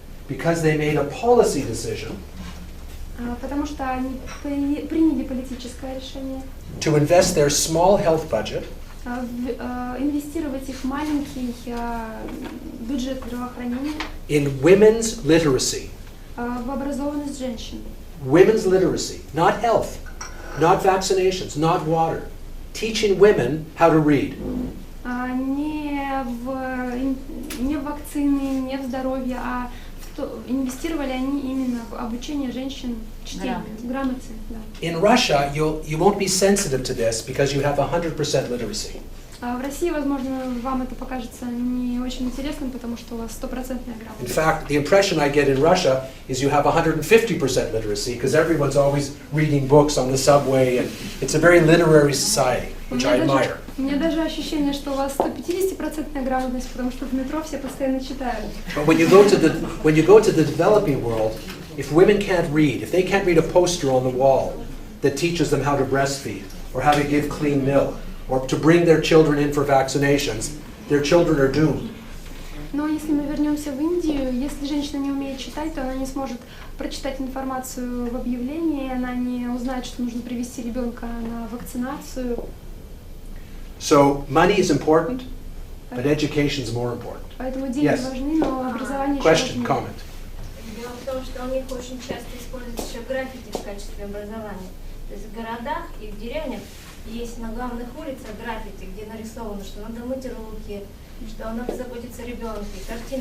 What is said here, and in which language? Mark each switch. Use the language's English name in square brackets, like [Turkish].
[English] because they made a policy decision [Russian] потому что они приняли политическое решение [English] to invest their small health budget [Russian] инвестировать их маленький бюджет здравоохранения [English] in women's literacy. [Russian] в образованность женщин. [English] Women's literacy, not health, not vaccinations, not water. Teaching women how to read. [Russian] Не в вакцины, не в здоровье, а инвестировали они именно в обучение женщин чтению, грамоте. Да. [English] In Russia, you won't be sensitive to this because you have 100% literacy. [Russian] В России, возможно, вам это покажется не очень интересным, потому что у вас 100% [English] In [Russian] грамотность. [English] fact, the impression I get in Russia is you have 150% literacy because everyone's always reading books on the subway, and it's a very literary society, which I admire. [Russian] У меня даже ощущение, что у вас 150% грамотность, потому что в метро все постоянно читают. [English] But when you go to the developing world, if women can't read, if they can't read a poster on the wall that teaches them how to breastfeed or how to give clean milk or to bring their children in for vaccinations, their children are doomed. [Russian] Но если мы вернемся в Индию, если женщина не умеет читать, то она не сможет прочитать информацию в объявлении, она не узнает, что нужно привести ребенка на вакцинацию. [English] So money is important, but education is more important. [Russian] Поэтому деньги [English] Yes. [Russian] важны, но образование еще [English] Question, [Russian] важнее. [English] comment. [Russian] Дело в том, что у них очень часто используют еще граффити в качестве образования. То есть в городах и в деревнях есть на главных улицах граффити, где нарисовано, что надо мыть руки, что надо заботиться о ребенке, картины.